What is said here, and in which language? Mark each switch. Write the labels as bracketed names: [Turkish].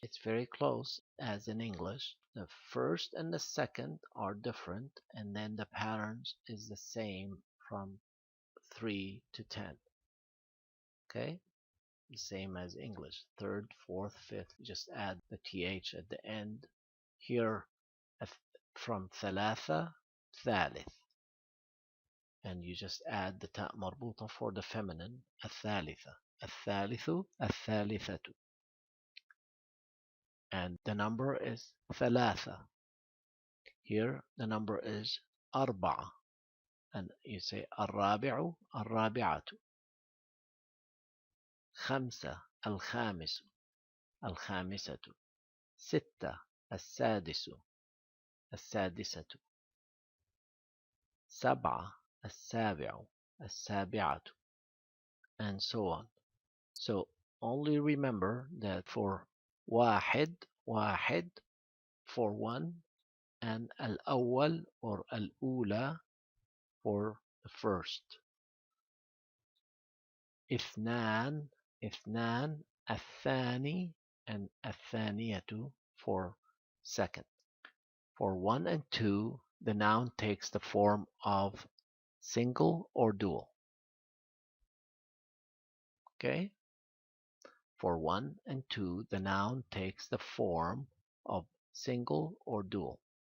[English] It's very close as in English. The first and the second are different, and then the patterns is the same from 3 to 10. Okay? The same as English. Third, fourth, fifth. Just add the th at the end. Here, from ثلاثة, ثالث. And you just add the ta marbuta for the feminine. [Arabic] الثالثة, الثالث, الثالثة. [English] And the number is ثلاثة. Here the number is أربعة. And you say [Arabic] الرابع, الرابعة. خمسة, الخامس, الخامسة. ستة, السادس, السادسة. سبعة, السابع, السابعة. [English] And so on. So only remember that for واحد, واحد for one, and الأول or الأولى for the first. [Arabic] اثنان, اثنان, الثاني, and الثانية [English] for second. For 1 and 2, the noun takes the form of single or dual. Okay? For 1 and 2, the noun takes the form of single or dual.